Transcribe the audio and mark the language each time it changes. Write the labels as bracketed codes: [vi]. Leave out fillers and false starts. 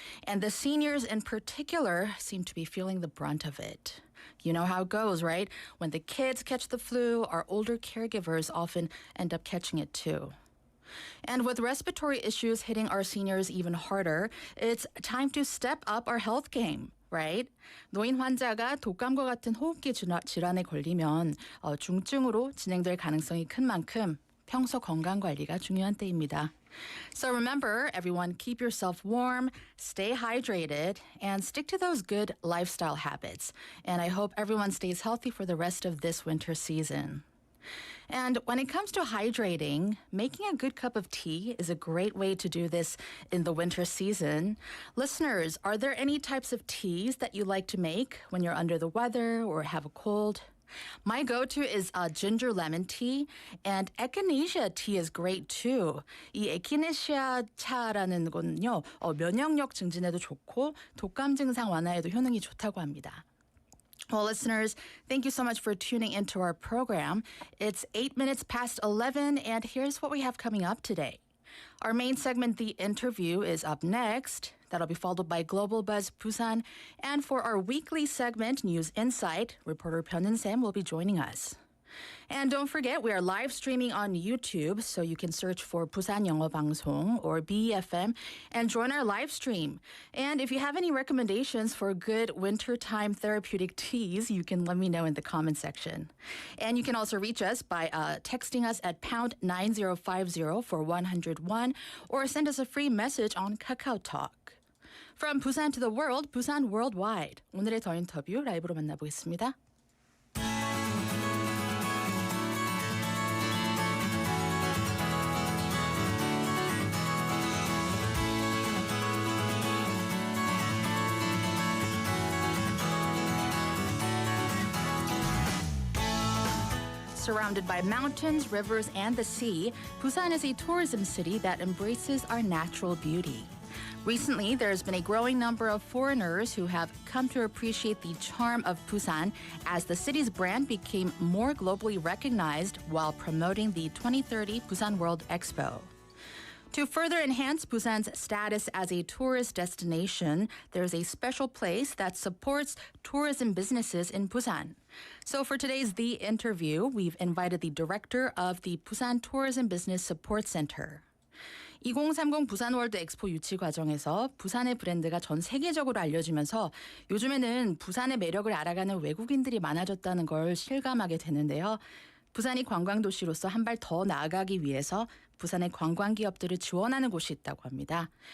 [en] And the seniors in particular seem to be feeling the brunt of it. You know how it goes, right? When the kids catch the flu, our older caregivers often end up catching it too. And with respiratory issues hitting our seniors even harder, it's time to step up our health game, right? [ko] 노인 환자가 독감과 같은 호흡기 질환에 걸리면 중증으로 진행될 가능성이 큰 만큼 평소 건강 관리가 중요한 때입니다. [en] So remember, everyone, keep yourself warm, stay hydrated, and stick to those good lifestyle habits. And I hope everyone stays healthy for the rest of this winter season. And when it comes to hydrating, making a good cup of tea is a great way to do this in the winter season. Listeners, are there any types of teas that you like to make when you're under the weather or have a cold? My go-to is ginger lemon tea, and echinacea tea is great too. [ko] 이 에키네시아 차라는 건요, 면역력 증진에도 좋고 독감 증상 완화에도 효능이 좋다고 합니다. [en] Well, listeners, thank you so much for tuning into our program. It's 8 minutes past 11, and here's what we have coming up today. Our main segment, The Interview, is up next. That'll be followed by Global Buzz Busan. And for our weekly segment, News Insight, reporter 변은샘 will be joining us. And don't forget, we are live streaming on YouTube, so you can search for Busan 영어방송 or BEFM and join our live stream. And if you have any recommendations for good wintertime therapeutic teas, you can let me know in the comment section. And you can also reach us by texting us at pound 9050 for 101 or send us a free message on Kakao Talk. From Busan to the world, Busan Worldwide. [ko] 오늘의 더 인터뷰 라이브로 만나보겠습니다. [en] Surrounded by mountains, rivers, and the sea, Busan is a tourism city that embraces our natural beauty. Recently, there's been a growing number of foreigners who have come to appreciate the charm of Busan as the city's brand became more globally recognized while promoting the 2030 Busan World Expo. To further enhance Busan's status as a tourist destination, there's a special place that supports tourism businesses in Busan. So for today's The Interview, we've invited the director of the Busan Tourism Business Support Center. [ko] 2030 부산 월드 엑스포 유치 과정에서 부산의 브랜드가 전 세계적으로 알려지면서 요즘에는 부산의 매력을 알아가는 외국인들이 많아졌다는 걸 실감하게 되는데요. 부산이 관광도시로서 한 발 더 나아가기 위해서 부산의 관광기업들을 지원하는 곳이 있다고 합니다.